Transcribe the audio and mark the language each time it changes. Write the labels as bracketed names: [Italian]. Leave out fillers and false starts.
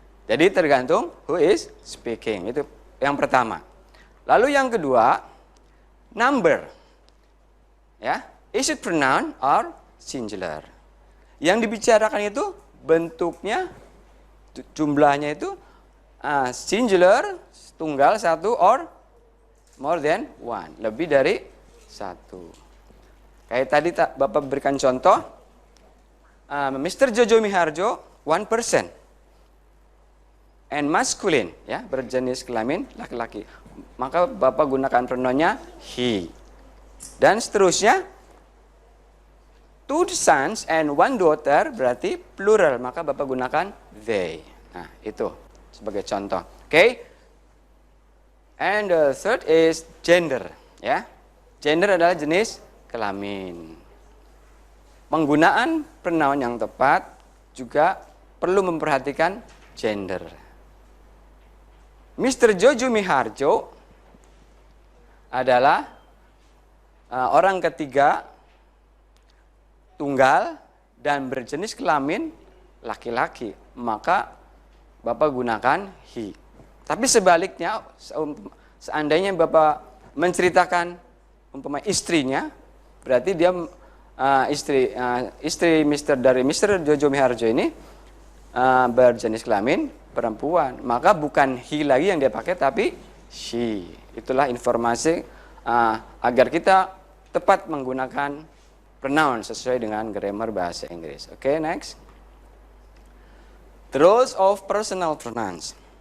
[Indonesian] Jadi tergantung [English] who is speaking. [Indonesian] Itu yang pertama. Lalu yang kedua, number. Ya, [English] is it pronoun or singular? [Indonesian] Yang dibicarakan itu bentuknya, jumlahnya itu singular, tunggal, 1, [English] or more than 1, [Indonesian] lebih dari 1. Kayak tadi Bapak berikan contoh, Mr. Jojo Miharjo, 1%. [English] And masculine, [Indonesian] ya, berjenis kelamin laki-laki. Maka Bapak gunakan pronounnya he. Dan seterusnya, [English] 2 sons and 1 daughter [Indonesian] berarti plural, maka Bapak gunakan they. Nah, itu sebagai contoh. Okay? [English] And the third is gender, ya. [Indonesian] Gender adalah jenis kelamin. Penggunaan pronoun yang tepat juga perlu memperhatikan gender. Mr. Jojo Miharjo adalah orang ketiga, tunggal, dan berjenis kelamin laki-laki. Maka Bapak gunakan he. Tapi sebaliknya, seandainya Bapak menceritakan umpama istrinya, berarti dia istri dari Mr. Jojo Miharjo ini berjenis kelamin perempuan. Maka bukan he lagi yang dia pakai, tapi she. Itulah informasi agar kita tepat menggunakan pronoun sesuai dengan grammar bahasa Inggris. [English] Oke, next. The roles of personal pronouns.